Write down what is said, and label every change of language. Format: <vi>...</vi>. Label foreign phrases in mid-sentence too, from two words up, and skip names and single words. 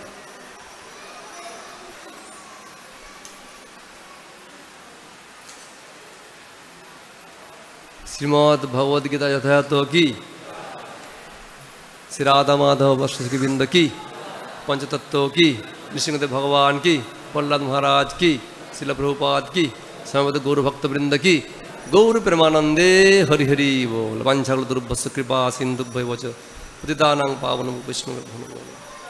<bn>শ্রীমদ্ ভগবদ গীতা যথাযথ কি, শ্রী রাধা মাধব বৃন্দ কি, পঞ্চতত্ত্ব কি, নৃসিংহদেব ভগবান কি, প্রহ্লাদ মহারাজ কি, শিল প্রভুপাদ কি, সমবেত গৌর ভক্তবৃন্দ কি, গৌর প্রেমানন্দে হরি হরি बोल।</bn> <sa>वाञ्छाकल्पतरुभ्यश्च कृपा सिन्धुभ्यो च पतितानां पावनं वैष्णवेभ्यो नमो नमः।</sa>